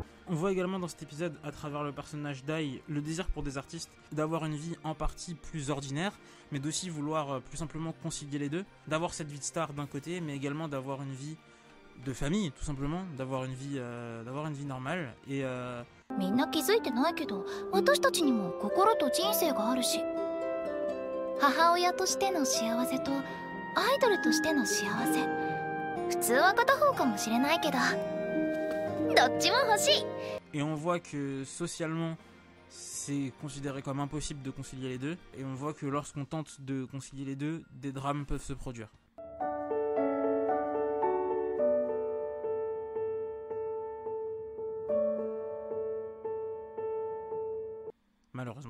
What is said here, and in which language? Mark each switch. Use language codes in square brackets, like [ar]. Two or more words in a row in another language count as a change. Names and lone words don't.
[fr] On voit également dans cet épisode, à travers le personnage d'Ai, le désir pour des artistes d'avoir une vie en partie plus ordinaire, mais d'aussi vouloir plus simplement concilier les deux, d'avoir cette vie de star d'un côté, mais également d'avoir une vie de famille, tout simplement, d'avoir une vie normale, et [ja] みんな気づいてないけど、私たちにも心と人生があるし、母親としての幸せとアイドルとしての幸せ、普通は片方かもしれないけど、どっちも欲しい。 [fr] Et on voit que socialement, c'est considéré comme impossible de concilier les deux. Et on voit que lorsqu'on tente de concilier les deux, des drames peuvent se produire. Malheureusement.